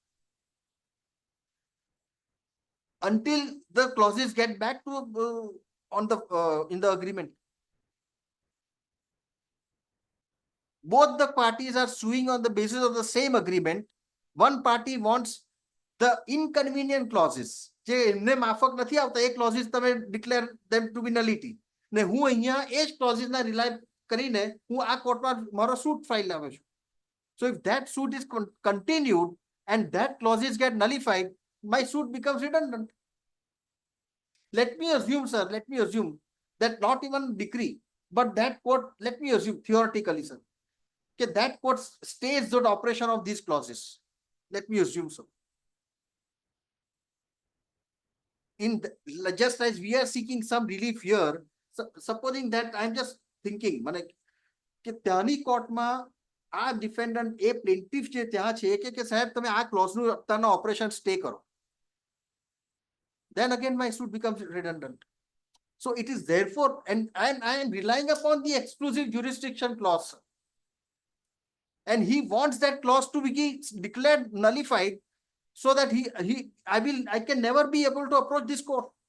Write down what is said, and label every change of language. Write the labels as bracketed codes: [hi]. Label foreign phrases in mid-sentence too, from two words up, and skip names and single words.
[en] Until the clauses get back to in the agreement. Both the parties are suing on the basis of the same agreement. One party wants the inconvenient clauses. [gu] જે એમને માફક નથી આવતા એ clauses તમે [en] declare them to be nullity. [gu] ને હું અહીંયા એ જ clauses ના rely કરીને હું આ કોર્ટમાં મારો [en] suit file [gu] લાવું છું. [en] So if that suit is continued and that clauses get nullified, my suit becomes redundant. Let me assume, sir, let me assume that not even decree, but that court, let me assume theoretically, sir, that court stays the operation of these clauses. Let me assume so. Just as we are seeking some relief here, supposing that I'm just thinking, [gu] કે ત્યાંની કોર્ટમાં આ ડિફેન્ડન્ટ એ પ્લેન્ટિફ જે ત્યાં છે કે સાહેબ તમે આ ક્લોઝનું અત્યારના [en] operation stay [gu] કરો. [en] Then again my suit becomes redundant. So it is therefore, and I am relying upon the exclusive jurisdiction clause. And he wants that clause to be declared nullified so that I can never be able to approach this court.